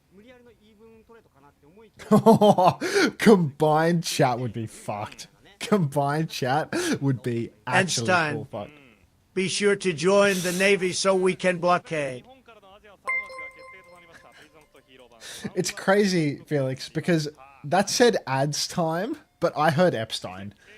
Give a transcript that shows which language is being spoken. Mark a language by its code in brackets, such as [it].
[ja] 無理やりのイーブントレードかなって思いきや [en] Combined chat would be fucked. Combined chat would be actually Einstein. full fuck. Be sure to join the Navy so we can blockade. [ja] 日本からのアジア3枠が決定となりました。プリズムとヒーロー版。 [en] It's crazy, Felix, because that said ads time, but I heard Epstein.